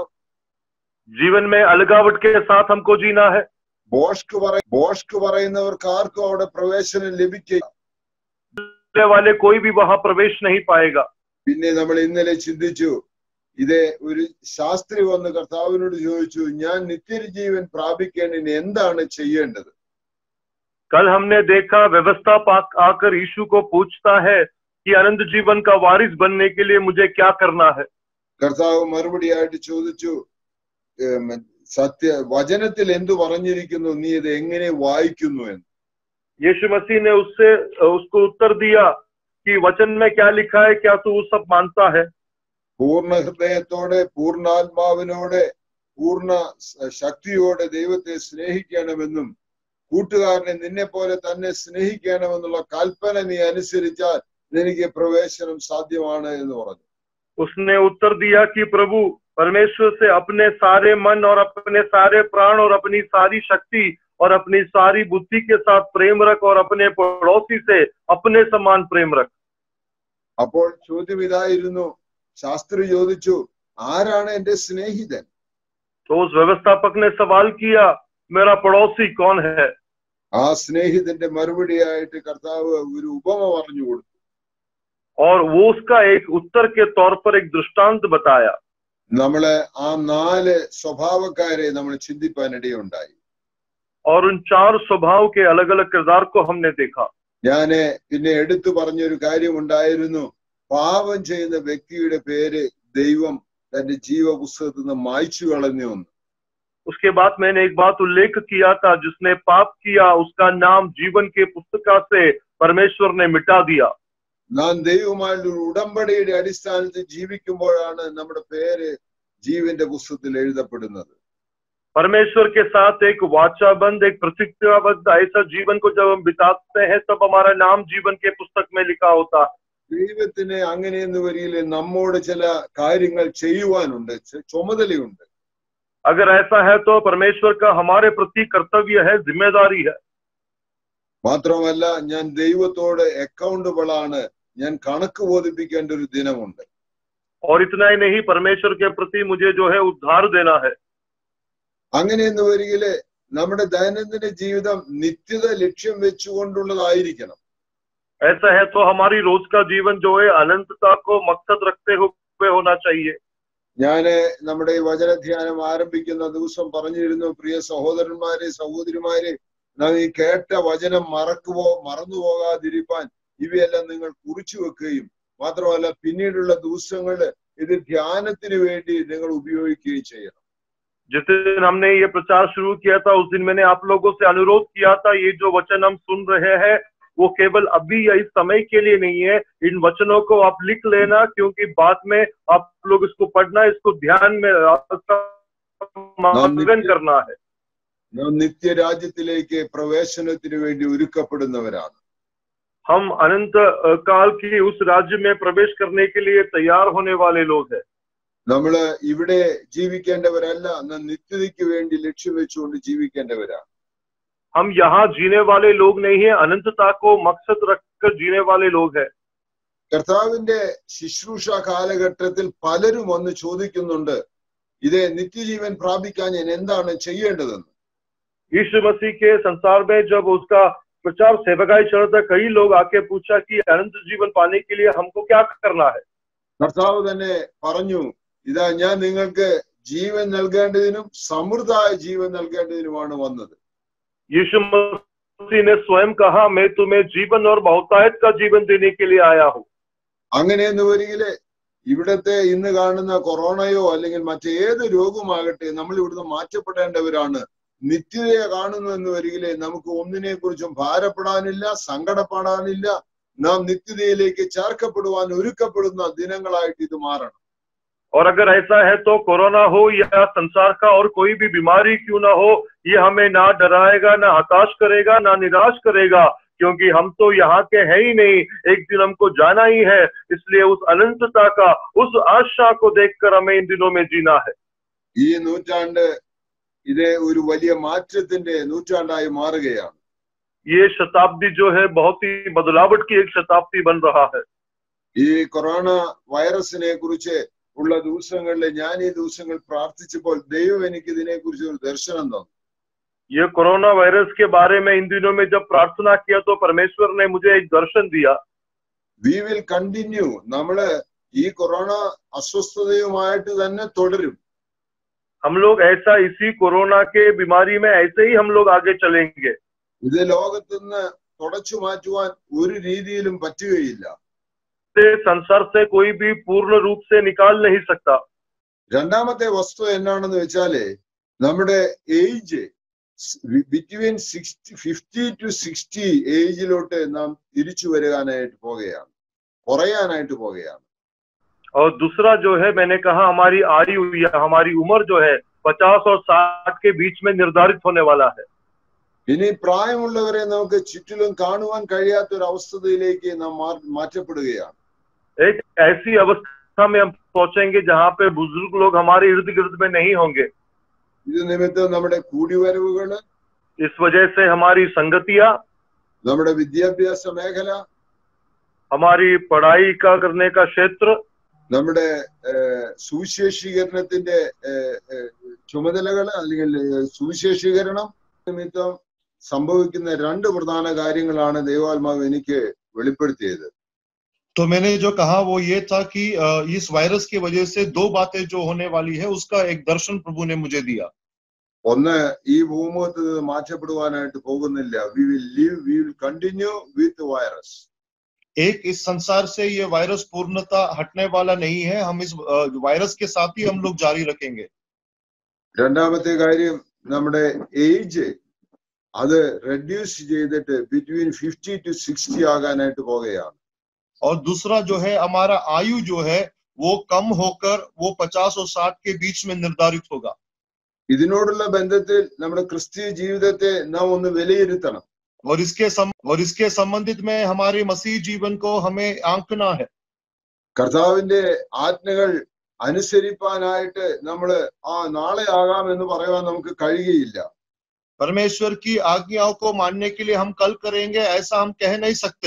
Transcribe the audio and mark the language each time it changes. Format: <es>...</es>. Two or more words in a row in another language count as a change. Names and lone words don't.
<hi>जीवन में अलगावट के साथ हमको जीना है. ബോഷ്ക്ക്</hi> <ml>പറയുന്നവർക്ക് ആർക്കും അവിടെ പ്രവേശനം ലഭിക്കില്ല.</ml> <hi>वाले कोई भी वहां प्रवेश नहीं पाएगा.</hi> <ml>പിന്നെ നമ്മൾ ഇന്നലെ ചിന്തിച്ചു, ഇതേ ഒരു ശാസ്ത്രി വന്ന് കർത്താവിനോട് ചോദിച്ചു, ഞാൻ നിത്യജീവൻ പ്രാപിക്കേണ്ടതിന് എന്താണ് ചെയ്യേണ്ടത്?</ml> <hi>कल हमने देखा व्यवस्था आकर यीशु को पूछता है कि अनंत जीवन का वारिस बनने के लिए मुझे क्या करना है.</hi> <ml>കർത്താവ് മറുപടിയായിട്ട് ചോദിച്ചു, വചനത്തിൽ എന്തു പറഞ്ഞിരിക്കുന്നു, നീ ഇത് എങ്ങനെ വായിക്കുന്നു എന്ന്.</ml> <hi>यीशु मसीह ने उसको उत्तर दिया कि वचन में क्या लिखा है, क्या तू वो सब मानता है?</hi> <ml>പൂർണ്ണ ഹൃദയത്തോടെ, പൂർണ്ണാത്മാവിനോടെ, പൂർണ്ണ ശക്തിയോടെ ദൈവത്തെ സ്നേഹിക്കണമെന്നും കൂട്ടുകാരനെ നിന്നെ പോലെ തന്നെ സ്നേഹിക്കണമെന്നുള്ള കൽപ്പന നീ അനുസരിച്ചാൽ നിനക്ക് പ്രവേശനം സാധ്യമാണ് എന്ന് പറഞ്ഞു.</ml> <hi>उसने उत्तर दिया कि प्रभु परमेश्वर से अपने सारे मन और अपने सारे प्राण और अपनी सारी शक्ति और अपनी सारी बुद्धि के साथ प्रेम रख और अपने पड़ोसी से अपने समान प्रेम रख.</hi> <ml>അപ്പോൾ ചോദ്യം ഇതായിരുന്നു, ശാസ്ത്രി ചോദിച്ചു, ആരാണ് എന്റെ സ്നേഹിതൻ?</ml> <hi>तो उस व्यवस्थापक ने सवाल किया, मेरा पड़ोसी कौन है?</hi> <ml>ആ സ്നേഹിതന്റെ മറുപടിയായിട്ട് കർത്താവ് ഒരു ഉപമ പറഞ്ഞു കൊടുത്തു.</ml> <hi>और वो उसका एक उत्तर के तौर पर एक दृष्टांत बताया.</hi> <ml>നമ്മളെ ആ 4 സ്വഭാവക്കാരെ നമ്മൾ ചിന്തിപ്പാനിടയുണ്ടായി.</ml> <hi>और उन 4 स्वभाव के अलग अलग किरदार को हमने देखा.</hi> <ml>ഞാന് പിന്നെ എടുത്തു പറഞ്ഞൊരു കാര്യം ഉണ്ടായിരുന്നു, പാപം ചെയ്യുന്ന വ്യക്തിയുടെ പേര് ദൈവം തന്റെ ജീവപുസ്തകത്തിൽ നിന്ന് മായ്ച്ചു കളഞ്ഞു.</ml> <hi>उसके बाद मैंने एक बात उल्लेख किया था, जिसने पाप किया उसका नाम जीवन के पुस्तका से परमेश्वर ने मिटा दिया.</hi> <ml>നാം ദൈവമായിട്ട് ഒരു ഉടമ്പടിയുടെ അടിസ്ഥാനത്തിൽ ജീവിക്കുമ്പോഴാണ് നമ്മുടെ പേര് ജീവന്റെ പുസ്തകത്തിൽ എഴുതപ്പെടുന്നത്.</ml> <hi>परमेश्वर के साथ एक वाचाबंद, एक प्रतिज्ञाबद्ध ऐसा जीवन को जब हम बिताते हैं तब हमारा नाम जीवन के पुस्तक में लिखा होता है.</hi> <ml>ദൈവത്തിന് അങ്ങനെയെന്ന് വരികില് നമ്മോട് ചില കാര്യങ്ങൾ ചെയ്യുവാനുണ്ട്, ചുമതലയുണ്ട്.</ml> <hi>अगर ऐसा है तो परमेश्वर का हमारे प्रति कर्तव्य है, जिम्मेदारी है.</hi> <ml>മാത്രമല്ല, ഞാൻ ദൈവത്തോട് അക്കൗണ്ടബിൾ ആണ്, ഞാൻ കണക്ക് ബോധിപ്പിക്കേണ്ട ഒരു ദിനമുണ്ട്.</ml> <hi>और इतना ही नहीं, परमेश्वर के प्रति मुझे जो है उद्धार देना है.</hi> <ml>അങ്ങനെയെന്ന് വരികില് നമ്മുടെ ദൈനംദിന ജീവിതം നിത്യത ലക്ഷ്യം വെച്ചുകൊണ്ടുള്ളതായിരിക്കണം.</ml> <hi>ऐसा है तो हमारी रोज का जीवन जो है अनंतता को मकसद रखते हुए होना चाहिए.</hi> <ml>ഞാന് നമ്മുടെ ഈ വചനധ്യാനം ആരംഭിക്കുന്ന ദിവസം പറഞ്ഞിരുന്നു, പ്രിയ സഹോദരന്മാരെ, സഹോദരിമാരെ, നാം ഈ കേട്ട വചനം മറന്നു പോകാതിരിക്കാൻ ഇവയെല്ലാം നിങ്ങൾ കുറിച്ചു വെക്കുകയും മാത്രമല്ല പിന്നീടുള്ള ദിവസങ്ങളിൽ ഇത് ധ്യാനത്തിന് വേണ്ടി നിങ്ങൾ ഉപയോഗിക്കുകയും ചെയ്യണം.</ml> <hi>जिस दिन हमने ये प्रचार शुरू किया था उस दिन मैंने आप लोगों से अनुरोध किया था, ये जो वचन हम सुन रहे हैं वो केवल अभी या इस समय के लिए नहीं है। इन वचनों को आप लिख लेना, क्योंकि बाद में आप लोग इसको पढ़ना, इसको ध्यान में मगन करना है।</hi> <ml>നാം നിത്യരാജ്യത്തിലേക്ക് പ്രവേശനത്തിന് വേണ്ടി ഒരുക്കപ്പെടുന്നവരാണ്.</ml> <hi>हम अनंत काल की उस राज्य में प्रवेश करने के लिए तैयार होने वाले लोग हैं.</hi> <ml>നമ്മള് ഇവിടെ ജീവിക്കേണ്ടവരല്ല, നാം നിത്യതയ്ക്ക് വേണ്ടി ലക്ഷ്യം വെച്ചുകൊണ്ട് ജീവിക്കേണ്ടവരാണ്.</ml> <hi>हम यहाँ जीने वाले लोग नहीं है, अनंतता को मकसद रखकर जीने वाले लोग हैं.</hi> <ml>കർത്താവിന്റെ ശുശ്രൂഷ കാലഘട്ടത്തിൽ പലരും വന്ന് ചോദിക്കുന്നുണ്ട്, ഇത് നിത്യജീവൻ പ്രാപിക്കാൻ ഞാൻ എന്താണ് ചെയ്യേണ്ടതെന്ന്.</ml> <hi>यीशु मसीह के संसार में जब उसका प्रचार सेवकाई चल रहा था, कई लोग आके पूछा कि अनंत जीवन पाने के लिए हमको क्या करना है.</hi> <ml>കർത്താവ് തന്നെ പറഞ്ഞു, ഇതാ ഞാൻ നിങ്ങൾക്ക് ജീവൻ നൽകേണ്ടതിനും സമൃദ്ധായ ജീവൻ നൽകേണ്ടതിനുമാണ് വന്നത്.</ml> <hi>यीशु मसीह ने स्वयं कहा, मैं तुम्हें जीवन और बहुतायत का जीवन देने के लिए आया हूँ.</hi> <ml>അങ്ങനെയെന്ന് വരികില് ഇവിടത്തെ ഇന്ന് കാണുന്ന കൊറോണയോ അല്ലെങ്കിൽ മറ്റേത് രോഗമാകട്ടെ, നമ്മൾ ഇവിടുന്ന് മാറ്റപ്പെടേണ്ടവരാണ്. നിത്യതയെ കാണുന്നു എന്ന് വരികിലെ നമുക്ക് ഒന്നിനെ കുറിച്ചും ഭാരപ്പെടാനില്ല, സങ്കടപ്പെടാനില്ല. നാം നിത്യതയിലേക്ക് ചേർക്കപ്പെടുവാൻ ഒരുക്കപ്പെടുന്ന ദിനങ്ങളായിട്ട് ഇത് മാറണം.</ml> <hi>और अगर ऐसा है तो कोरोना हो या संसार का और कोई भी बीमारी क्यों ना हो, ये हमें ना डराएगा, ना हताश करेगा, ना निराश करेगा, क्योंकि हम तो यहाँ के हैं ही नहीं, एक दिन हमको जाना ही है. इसलिए उस अनंतता का, उस आशा को देखकर हमें इन दिनों में जीना है.</hi> <ml>ഈ നൂറ്റാണ്ട് ഇത് ഒരു വലിയ മാറ്റത്തിന്റെ നൂറ്റാണ്ടായി മാറുകയാണ്.</ml> <hi>ये शताब्दी जो है बहुत ही बदलावट की एक शताब्दी बन रहा है.</hi> <ml>ഈ കൊറോണ വൈറസിനെ കുറിച്ച് ഉള്ള ദിവസങ്ങളിൽ ഞാൻ ഈ ദിവസങ്ങൾ പ്രാർത്ഥിച്ചപ്പോൾ ദൈവം എനിക്ക് ഇതിനെ കുറിച്ച് ഒരു ദർശനം തന്നു.</ml> <hi>ये कोरोना वायरस के बारे में इन दिनों में जब प्रार्थना किया तो परमेश्वर ने मुझे एक दर्शन दिया.</hi> <en>We will continue.</en> <ml>നമ്മള് ഈ കൊറോണ അസ്വസ്ഥതയുമായിട്ട് തന്നെ തുടരും.</ml> <hi>हम लोग ऐसा इसी कोरोना के बीमारी में ऐसे ही हम लोग आगे चलेंगे.</hi> <ml>ഇത് ലോകത്തുനിന്ന് തുടച്ചു മാറ്റുവാൻ ഒരു രീതിയിലും പറ്റുകയില്ല.</ml> <hi>संसार से कोई भी पूर्ण रूप से निकाल नहीं सकता.</hi> <ml>രണ്ടാമത്തെ വസ്തു എന്നാണെന്ന് വെച്ചാല് നമ്മുടെ</ml> <en>age between 50 to 60</en> <ml>ഏജിലോട്ട് നാം തിരിച്ചു വരാനായിട്ട് പോകുകയാണ്, കുറയാനായിട്ട് പോകുകയാണ്.</ml> <hi>और दूसरा जो है, मैंने कहा हमारी आयु या हमारी उम्र जो है 50 और 60 के बीच में निर्धारित होने वाला है.</hi> <ml>ഇനി പ്രായമുള്ളവരെ നമുക്ക് ചുറ്റിലും കാണുവാൻ കഴിയാത്ത ഒരു അവസ്ഥയിലേക്ക് നാം മാറ്റപ്പെടുകയാണ്.</ml> <hi>एक ऐसी अवस्था में हम पहुंचेंगे जहाँ पे बुजुर्ग लोग हमारे इर्द गिर्द में नहीं होंगे.</hi> <ml>ഇത് നിമിത്തം നമ്മുടെ കൂടിവരവുകള്,</ml> <hi>इस वजह से हमारी संगतियां,</hi> <ml>നമ്മുടെ വിദ്യാഭ്യാസ മേഖല,</ml> <hi>हमारी पढ़ाई का करने का क्षेत्र,</hi> <ml>നമ്മുടെ സുവിശേഷീകരണത്തിന്റെ ചുമതലകള് അല്ലെങ്കിൽ സുവിശേഷീകരണം നിമിത്തം സംഭവിക്കുന്ന രണ്ട് പ്രധാന കാര്യങ്ങളാണ് ദൈവാത്മാവ് എനിക്ക് വെളിപ്പെടുത്തിയത്.</ml> <hi>तो मैंने जो कहा वो ये था कि इस वायरस की वजह से दो बातें जो होने वाली है उसका एक दर्शन प्रभु ने मुझे दिया.</hi> <ml>ഒന്ന്, ഈ ഭൂമുഖത്ത് മാറ്റപ്പെടുവാനായിട്ട് പോകുന്നില്ല.</ml> <en>We will live, we will continue with the virus.</en> <hi>एक, इस संसार से ये वायरस पूर्णता हटने वाला नहीं है, हम इस वायरस के साथ ही हम लोग जारी रखेंगे.</hi> <ml>രണ്ടാമത്തെ കാര്യം, നമ്മുടെ ഏജ് അത് റെഡ്യൂസ് ചെയ്തിട്ട്</ml> <en>between 50 to 60</en> <ml>ആകാനായിട്ട് പോകുകയാണ്.</ml> <hi>और दूसरा जो है, हमारा आयु जो है वो कम होकर वो 50 और 60 के बीच में निर्धारित होगा.</hi> <ml>ഇതിനോടുള്ള ബന്ധത്തിൽ നമ്മുടെ ക്രിസ്തീയ ജീവിതത്തെ നാം ഒന്ന് വിലയിരുത്തണം.</ml> <hi>और इसके संबंधित में हमारे मसीह जीवन को हमें आंकना है.</hi> <ml>കർത്താവിന്റെ ആജ്ഞകൾ അനുസരിപ്പാനായിട്ട് നമ്മള് നാളെ ആകാം എന്ന് പറയാൻ നമുക്ക് കഴിയുകയില്ല.</ml> <hi>परमेश्वर की आज्ञाओं को मानने के लिए हम कल करेंगे ऐसा हम कह नहीं सकते.</hi>